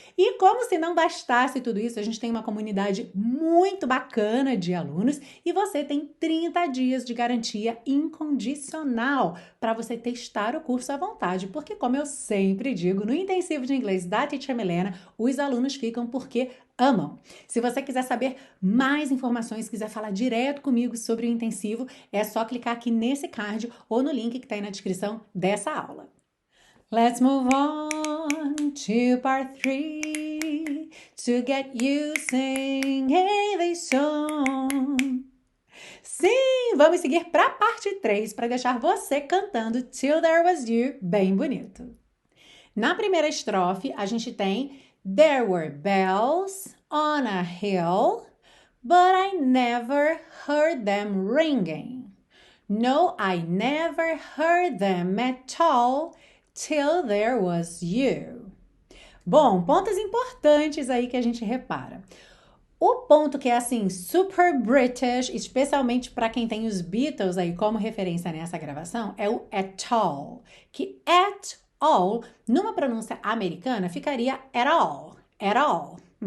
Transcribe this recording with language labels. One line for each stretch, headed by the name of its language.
Portuguese: E como se não bastasse tudo isso, a gente tem uma comunidade muito bacana de alunos e você tem 30 dias de garantia incondicional para você testar o curso à vontade, porque como eu sempre digo, no intensivo de inglês da Teacher Milena, os alunos ficam porque amam. Se você quiser saber mais informações, quiser falar direto comigo sobre o intensivo, é só clicar aqui nesse card ou no link que está aí na descrição dessa aula.
English: Let's move on to part 3 to get you singing this song.
Portuguese: Sim, vamos seguir para a parte 3 para deixar você cantando Till There Was You bem bonito. Na primeira estrofe, a gente tem
English: There were bells on a hill, but I never heard them ringing. No, I never heard them at all till there was you.
Portuguese: Bom, pontos importantes aí que a gente repara. O ponto que é assim, super British, especialmente para quem tem os Beatles aí como referência nessa gravação, é o at all. Que at all, numa pronúncia americana, ficaria at all. At all.